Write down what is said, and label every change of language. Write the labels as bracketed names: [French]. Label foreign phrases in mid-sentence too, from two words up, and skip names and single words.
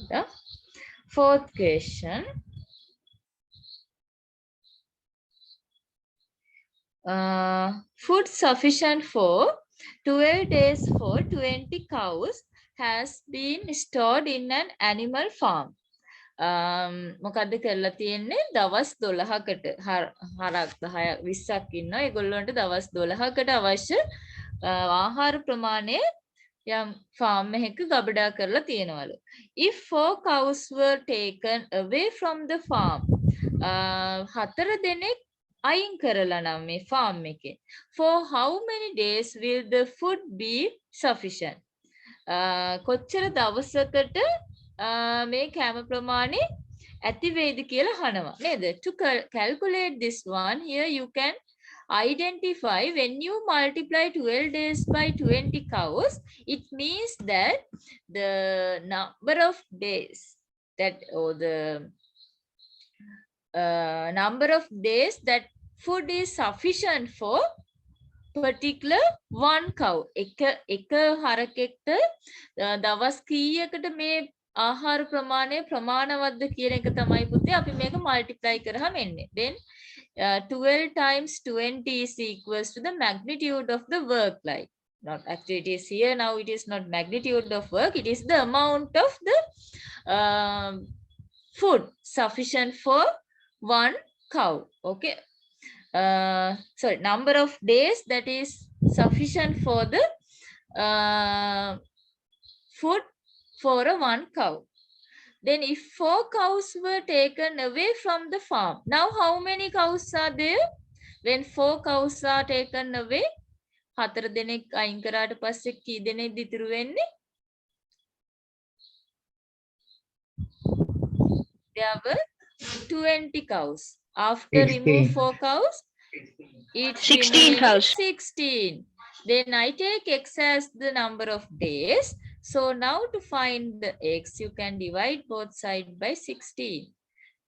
[English] Fourth question. Food sufficient for 12 days for 20 cows has been stored in an animal farm. [Sinhala] මොකද්ද කරලා තියෙන්නේ? දවස් 12කට හරක් 10 20ක් ඉන්නවා. ඒගොල්ලන්ට දවස් 12කට අවශ්‍ය ආහාර ප්‍රමාණය යම් farm එකක ගබඩා කරලා තියෙනවලු. [English] If 4 cows were taken away from the farm, [Sinhala] 4 දෙනෙක් අයින් කරලා නම් මේ farm එකේ, [English] for how many days will the food be sufficient? [Sinhala] කොච්චර දවසකට මේ කෑම ප්‍රමාණය ඇති වේද කියලා අහනවා නේද? [English] To calculate this one, here you can identify when you multiply 12 days by 20 cows, it means that the number of days that, or the number of days that food is sufficient for particular one cow. [Sinhala] එක හරකෙක්ට දවස් කීයකට මේ ආහාර ප්‍රමාණය ප්‍රමාණවත්ද කියන එක තමයි පුතේ අපි මේක multiply කරාම එන්නේ. [English] Then 12 times 20 is equals to the magnitude of the work. Like not actually it is here now, it is not magnitude of work, it is the amount of the food sufficient for one cow. Okay. Sorry, number of days that is sufficient for the food for a one cow. Then if 4 cows were taken away from the farm, now how many cows are there? When 4 cows are taken away, [Sinhala] 4 දෙනෙක් අයින් කරාට පස්සේ කී දෙනෙක්ද ඉතුරු වෙන්නේ? [English] There were 20 cows. After 16. Remove 4 cows, it 16 cows. 16. Then I take x as the number of days. So now to find the x, you can divide both sides by 16.